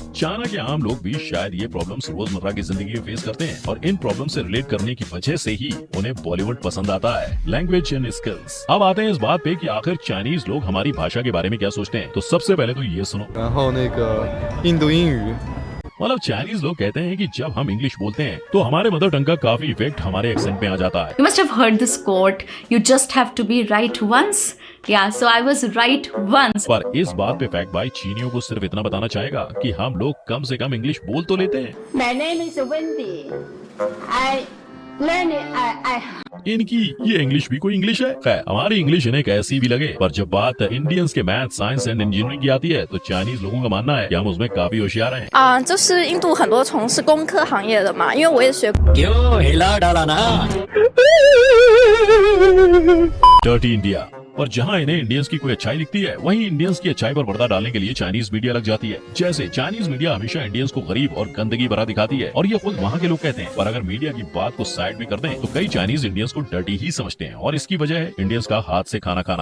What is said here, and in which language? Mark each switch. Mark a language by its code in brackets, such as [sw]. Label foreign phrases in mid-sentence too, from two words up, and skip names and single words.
[hi] चाइना के आम लोग भी शायद ये प्रॉब्लम्स रोजमर्रा की जिंदगी में फेस करते हैं और इन प्रॉब्लम से रिलेट करने की वजह से ही उन्हें बॉलीवुड पसंद आता है। [en] language and skills. [hi] अब आते हैं इस बात पे कि आखिर चाइनीज लोग हमारी भाषा के बारे में क्या सोचते हैं। तो सबसे पहले तो ये सुनो। मतलब चाइनीज लोग कहते हैं कि जब हम इंग्लिश बोलते हैं तो हमारे [en] mother tongue [hi] का काफी इफेक्ट हमारे एक्सेंट पे आ जाता है। [en] You must have heard this quote, you just have to be right once। Yeah, so I was right once। [hi] पर इस बात पे फैक्ट भाई चीनियों को सिर्फ इतना बताना चाहेगा कि हम लोग कम से कम इंग्लिश बोल तो लेते हैं। [en] My name is Wendy। [hi] इनकी ये इंग्लिश भी कोई इंग्लिश है? खैर, हमारी इंग्लिश इन्हें कैसी भी लगे, पर जब बात इंडियंस के [en] math, science and engineering [hi] की आती है तो चाइनीज लोगों का मानना है कि हम उसमें काफी होशियार हैं। [zh] 就是印度很多从事工科行业的嘛，因为我也学。 [hi] क्यों हिला डाला ना? [en] dirty India. [hi] और जहाँ इन्हें इंडियंस की कोई अच्छाई दिखती है, वहीं इंडियंस की अच्छाई पर पर्दा डालने के लिए [en] Chinese media [hi] लग जाती है। जैसे [en] Chinese media [hi] हमेशा इंडियंस को गरीब और गंदगी भरा दिखाती है, और ये खुद वहाँ के लोग कहते हैं। पर अगर मीडिया की बात को साइड में कर दें तो कई [en] Chinese Indians [hi] को डर्टी ही समझते हैं, और इसकी वजह है इंडियंस का हाथ से खाना खाना।